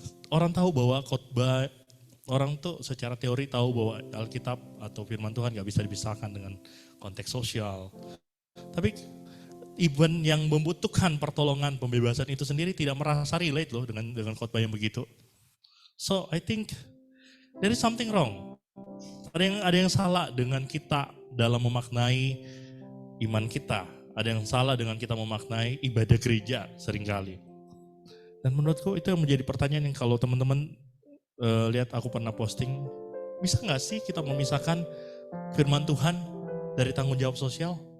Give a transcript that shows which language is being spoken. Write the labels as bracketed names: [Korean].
[Indonesian] Orang tahu bahwa khotbah, orang tuh secara teori tahu bahwa Alkitab atau firman Tuhan gak bisa dipisahkan dengan konteks sosial. Tapi even yang membutuhkan pertolongan pembebasan itu sendiri tidak merasa relate loh dengan khotbah yang begitu. [English] So I think there is something wrong. [Indonesian] Ada yang salah dengan kita dalam memaknai iman kita. Ada yang salah dengan kita memaknai ibadah gereja seringkali. Dan menurutku itu yang menjadi pertanyaan yang kalau teman-teman lihat aku pernah posting, bisa nggak sih kita memisahkan firman Tuhan dari tanggung jawab sosial?